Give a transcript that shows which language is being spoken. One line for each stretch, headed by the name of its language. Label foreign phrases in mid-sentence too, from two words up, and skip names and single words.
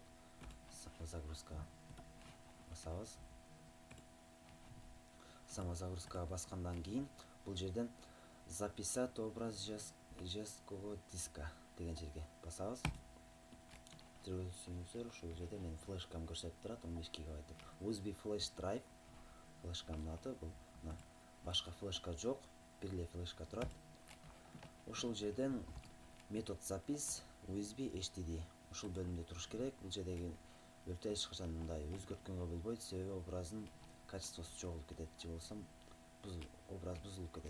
Kyrgyz: Самозагрузка басабыз. Самозагрузкага баскандан кийин бул жерден
Russian: записать образ жесткого диска
Kyrgyz: деген жерге басабыз. Көрсөңүздөр, ушул жерде менин флешкам көрсөтүп турат, 15 гигабайт деп.
English: USB flash drive
Kyrgyz: флешканын аты. Бул башка флешка жок, бир эле флешка турат. Ошол жерден
Russian: метод запись
Kyrgyz: USB HDD ушул бөлүмдө туруш керек. Бул жердеги бөлүктө эч качан мындай өзгөрткөнгө болбойт, себеби образдын качествосу жоголуп кетет, же болбосо образ бузулуп кетет.